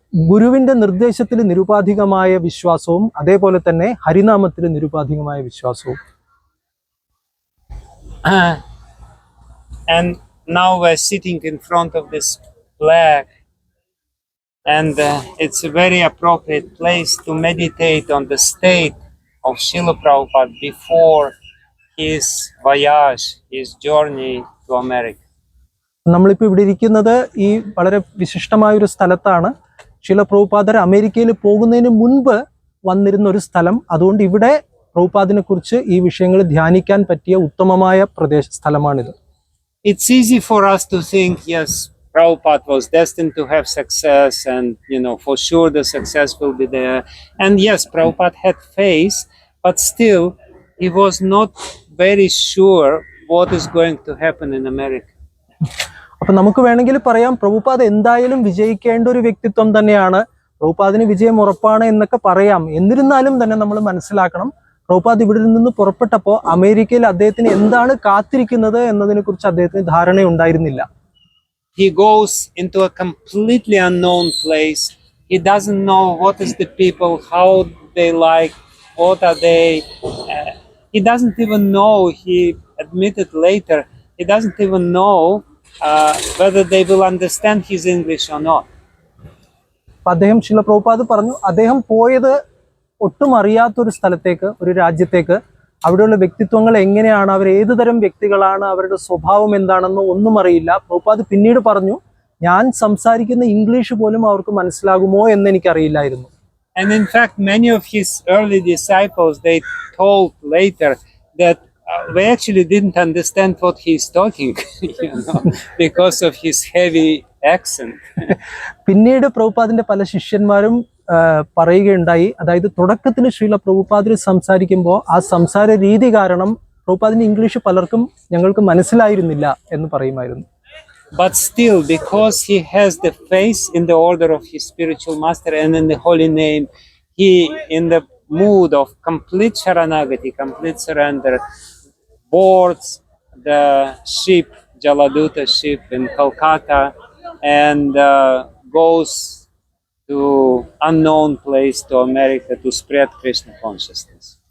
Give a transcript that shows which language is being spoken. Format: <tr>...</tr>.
<ml>ഗുരുവിന്റെ നിർദ്ദേശത്തിൽ നിരുപാധികമായ വിശ്വാസവും അതേപോലെ തന്നെ ഹരിനാമത്തിൽ നിരുപാധികമായ വിശ്വാസവും.</ml> <en>And now we're sitting in front of this flag, and it's a very appropriate place to meditate on the state of Srila Prabhupada before his voyage, his journey to America.</en> <ml>നമ്മളിപ്പോൾ ഇവിടെ ഇരിക്കുന്നത് ഈ വളരെ വിശിഷ്ടമായ ഒരു സ്ഥലത്താണ്. ശീല പ്രഭുപാദർ അമേരിക്കയിൽ പോകുന്നതിന് മുൻപ് വന്നിരുന്ന ഒരു സ്ഥലം. അതുകൊണ്ട് ഇവിടെ പ്രഭുപാദിനെ കുറിച്ച് ഈ വിഷയങ്ങൾ ധ്യാനിക്കാൻ പറ്റിയ ഉത്തമമായ സ്ഥലമാണിത്.</ml> <en>It's easy for us to think, yes, Prabhupada was destined to have success, and for sure the success will be there. And yes, Prabhupada had faith, but still he was not very sure what is going to happen in America.</en> <ml>അപ്പൊ നമുക്ക് വേണമെങ്കിൽ പറയാം, പ്രഭുപാദ് എന്തായാലും വിജയിക്കേണ്ട ഒരു വ്യക്തിത്വം തന്നെയാണ്, പ്രഭുപാദിന് വിജയം ഉറപ്പാണ് എന്നൊക്കെ പറയാം. എന്നിരുന്നാലും തന്നെ നമ്മൾ മനസ്സിലാക്കണം, പ്രഭുപാദ് ഇവിടെ നിന്ന് പുറപ്പെട്ടപ്പോൾ അമേരിക്കയിൽ അദ്ദേഹത്തിന് എന്താണ് കാത്തിരിക്കുന്നത് എന്നതിനെ കുറിച്ച് അദ്ദേഹത്തിന് ധാരണയുണ്ടായിരുന്നില്ല.</ml> <en>He goes into a completely unknown place. He doesn't know what is the people, how they like, what are they. He doesn't even know, he admitted later, he doesn't even know whether they will understand his English or not.</en> <ml>അദ്ദേഹം ശീല പ്രഭുപാദ് പറഞ്ഞു, അദ്ദേഹം പോയത് ഒട്ടും അറിയാത്തൊരു സ്ഥലത്തേക്ക്, ഒരു രാജ്യത്തേക്ക്. അവിടെയുള്ള വ്യക്തിത്വങ്ങൾ എങ്ങനെയാണ്, അവർ ഏതു തരം വ്യക്തികളാണ്, അവരുടെ സ്വഭാവം എന്താണെന്ന് ഒന്നും അറിയില്ല. പ്രഭുപാദ് പിന്നീട് പറഞ്ഞു, ഞാൻ സംസാരിക്കുന്ന ഇംഗ്ലീഷ് പോലും അവർക്ക് മനസ്സിലാകുമോ എന്ന് എനിക്കറിയില്ലായിരുന്നു.</ml> <en>And in fact, many of his early disciples, they told later that we actually didn't understand what he's talking, because of his heavy accent.</en> <ml>പിന്നീട് പ്രഭുപാദിന്റെ പല ശിഷ്യന്മാരും പറയുകയുണ്ടായി, അതായത് തുടക്കത്തിൽ ശ്രീല പ്രഭുപാദിന് സംസാരിക്കുമ്പോൾ ആ സംസാര രീതി കാരണം പ്രഭുപാദിന്റെ ഇംഗ്ലീഷ് പലർക്കും ഞങ്ങൾക്ക് മനസ്സിലായിരുന്നില്ല എന്ന് പറയുമായിരുന്നു.</ml> <en>But still, because he has the faith in the order of his spiritual master and in the holy name, he, in the mood of complete sharanagati, complete surrender, boards the ship, Jaladuta ship in Kolkata, and goes to unknown place to America to spread Krishna consciousness.</en>